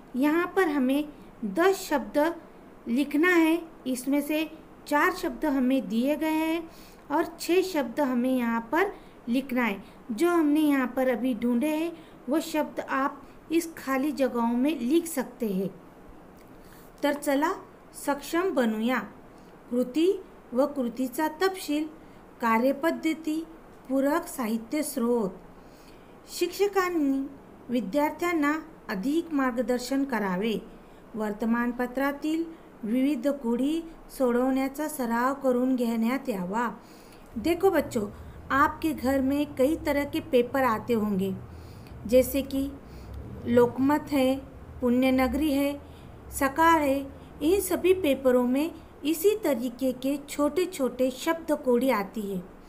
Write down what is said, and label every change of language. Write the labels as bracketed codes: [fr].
[hi] यहाँ पर हमें 10 शब्द लिखना है। इसमें से 4 शब्द हमें दिए गए हैं और 6 शब्द हमें यहाँ पर लिखना है। जो हमने यहाँ पर अभी ढूंढे हैं वो शब्द आप इस खाली जगहों में लिख सकते हैं। [mr] तर चला सक्षम बनूया। कृती व कृतीचा तपशील, कार्यपद्धती, पूरक साहित्य स्रोत। शिक्षकांनी विद्यार्थ्यांना अधिक मार्गदर्शन करावे। वर्तमानपत्रातील विविध कोडी सोडवण्याचा सराव करून घेण्यात यावा। [hi] देखो बच्चों, आपके घर में कई तरह के पेपर आते होंगे, जैसे कि लोकमत है, पुण्यनगरी है, सकाळ है। इन सभी पेपरों में इसी तरीके के छोटे छोटे शब्द कोडी आती है।